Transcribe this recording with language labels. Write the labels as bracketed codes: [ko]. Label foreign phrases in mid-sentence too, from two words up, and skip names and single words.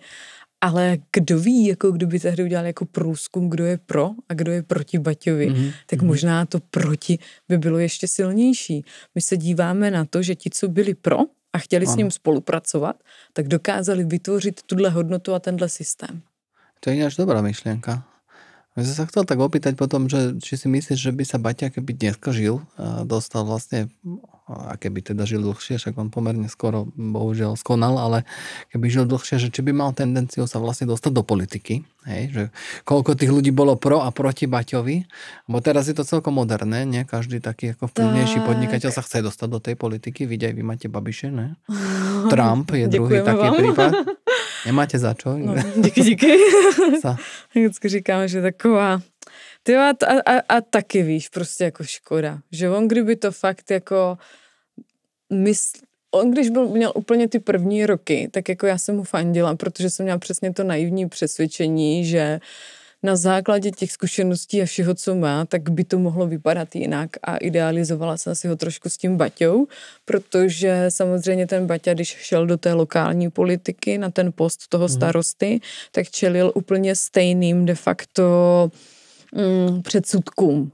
[cs] Ale kdo ví, jako kdyby tehdy udělal jako průzkum, kdo je pro a kdo je proti Baťovi, tak možná to proti by bylo ještě silnější. My se díváme na to, že ti, co byli pro a chtěli s ním spolupracovat, tak dokázali vytvořit tuhle hodnotu a tenhle systém. [sk] To je až dobrá myšlienka. Ja som sa chcel tak opýtať potom, že či si myslíš, že by sa Baťa, keby dneska žil, dostal vlastne, a keby teda žil dlhšie, však on pomerne skoro bohužiaľ skonal, ale keby žil dlhšie, že či by mal tendenciu sa vlastne dostať do politiky, hej, že koľko tých ľudí bolo [cs] pro a proti [sk] Baťovi, bo teraz je to celkom moderné, nie? Každý taký ako vplyvnejší podnikateľ sa chce dostať do tej politiky, vidíte, vy máte Babiše, ne? Trump je druhý taký prípad. Nemáte za čo? No, [cs] díky. Vždycky říkáme, že taková... A taky víš, prostě jako škoda. Že on kdyby to fakt jako... On když měl úplně ty první roky, tak jako já jsem mu fandila, protože jsem měla přesně to naivní přesvědčení, že na základě těch zkušeností a všeho, co má, tak by to mohlo vypadat jinak a idealizovala jsem si ho trošku s tím Baťou, protože samozřejmě ten Baťa, když šel do té lokální politiky na ten post toho starosty, tak čelil úplně stejným de facto předsudkům.